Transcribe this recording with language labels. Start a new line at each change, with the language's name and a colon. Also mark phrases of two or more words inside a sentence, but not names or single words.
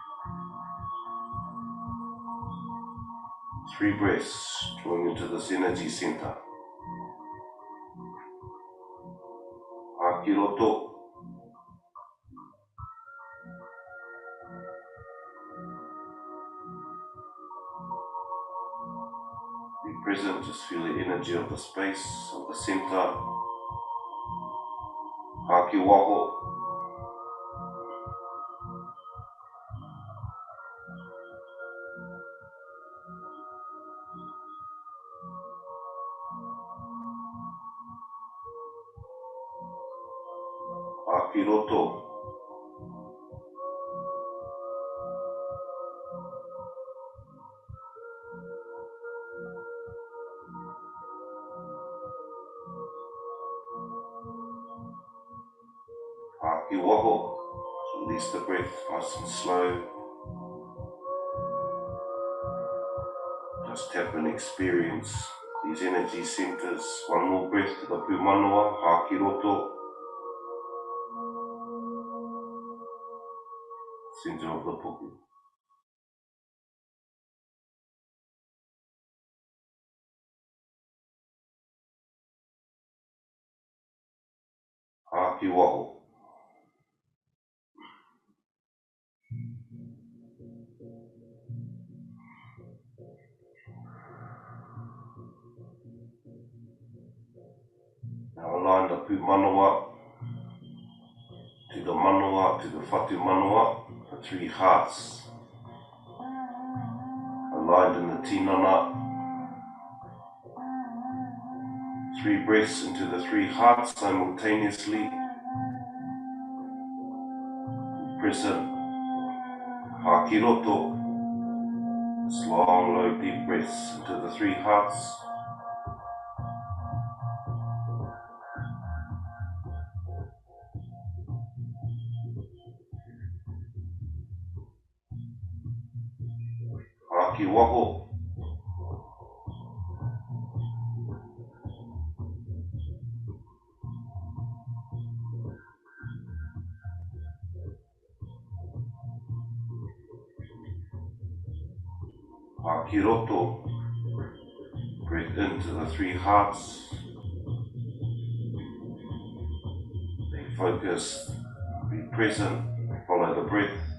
English: 3 breaths, drawing into this energy centre.
Māori: Hāki roto.
English: Be present, just feel the energy of the space, of the centre.
Māori: Hāki waho. Hāki roto. Hāki waho.
English: So release the breath nice and slow. Just tap and experience these energy centres. One more breath to the pūmanawa,
Māori: hāki roto.
English: Centre of the puku.
Māori: Hāki waho.
English: Now align the pūmanawa to the manawa, to the
Māori: whatu manawa,
English: the 3 hearts. Aligned in the tinana. 3 breaths into the 3 hearts simultaneously. Present.
Māori: Hāki roto.
English: Long, low, deep breaths into the 3 hearts.
Māori: Hāki waho. Hāki roto.
English: Breathe into the 3 hearts. Stay focused. Be present. Follow the breath.